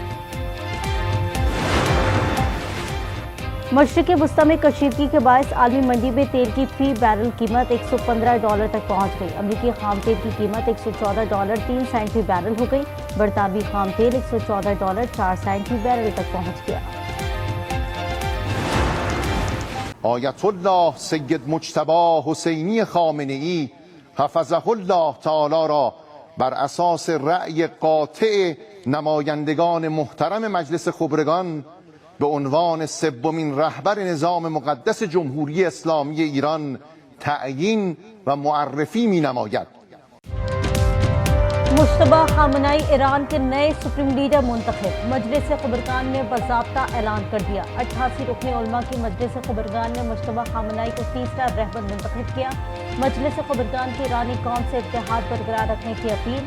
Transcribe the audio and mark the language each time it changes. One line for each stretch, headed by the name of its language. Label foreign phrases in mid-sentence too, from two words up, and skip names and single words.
Urdu: مشرقی وسطیٰ میں کشیدگی کے باعث عالمی منڈی میں تیل کی فی بیرل قیمت $115 تک پہنچ گئی. امریکی خام تیل کی قیمت $114.03 فی بیرل ہو گئی. برطانوی خام تیل $114.04 فی بیرل تک پہنچ گیا.
Persian: آیت‌الله سید مجتبی حسینی خامنه‌ای حفظه الله تعالی را بر اساس رأی قاطع نمایندگان محترم مجلس خبرگان به عنوان سومین رهبر نظام مقدس جمهوری اسلامی ایران تعیین و معرفی می‌نماید.
Urdu: مشتبا خامنائی ایران کے نئے سپریم لیڈر منتخب. مجلس خبرگان نے باضابطہ اعلان کر دیا۔ 88 رکنی علما کی مجلس خبرگان نے مشتبا خامنائی کو تیسرا رہبر منتخب کیا. مجلس خبرگان کی ایرانی قوم سے اتحاد برقرار رکھنے کی اپیل.